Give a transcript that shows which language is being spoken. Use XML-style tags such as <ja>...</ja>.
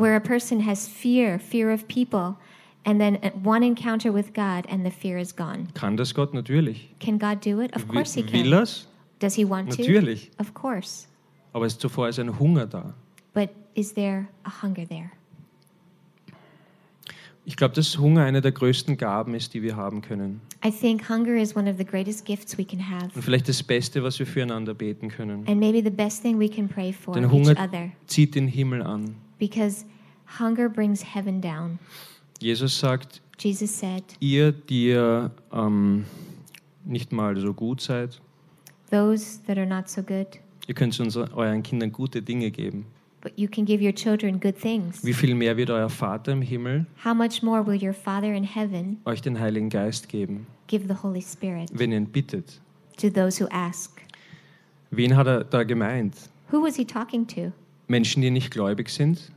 <en>Where a person has fear of people, and then one encounter with God and the fear is gone.</en> <de>Kann das Gott? Natürlich.</de> <en>Can God do it? Of course he can.</en> <de>Will das?</de> <en>Does he want to?</en> <de>Natürlich.</de> <en>Of course.</en> <de>Aber ist zuvor ist ein Hunger da.</de> <en>But is there a hunger there?</en> <de>Ich glaube, dass Hunger eine der größten Gaben ist, die wir haben können.</de> <en>I think hunger is one of the greatest gifts we can have.</en> <de>Und vielleicht das Beste, was wir füreinander beten können.</de> <en>And maybe the best thing we can pray for each other.</en> <de>Denn Hunger zieht den Himmel an.</de> <en>Because hunger brings heaven down.</en> <de>Jesus sagt,</de> <en>Jesus said,</en> <de>ihr, die ihr nicht mal so gut seid,</de> <en>those that are not so good,</en> <de>ihr könnt euren Kindern gute Dinge geben.</de> <en>But you can give your children good things.</en> <de>Wie viel mehr wird euer Vater im Himmel?</de> <en>How much more will your Father in heaven</en> <de>euch den Heiligen Geist geben?</de> <en>Give the Holy Spirit.</en> <de>Wenn ihr ihn bittet.</de> <en>To those who ask.</en> <de>Wen hat er da gemeint?</de> <en>Who was he talking to?</en> <de>Menschen, die nicht gläubig sind?</de>